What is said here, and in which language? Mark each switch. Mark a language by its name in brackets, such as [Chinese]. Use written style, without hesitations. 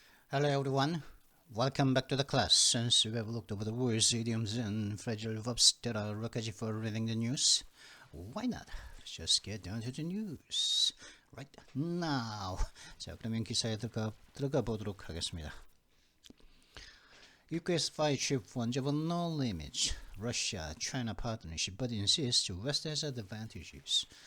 [English] Hello everyone, welcome back to the class. Since we have looked over the words, idioms and fragile verbs that are requisite for reading the news, why not? Just get down to the news. Right now. [Korean] 자, 그러면 기사에 들어가 보도록 하겠습니다. [English] UK's spy chief wants no limits. Russia-China partnership but insists West has advantages.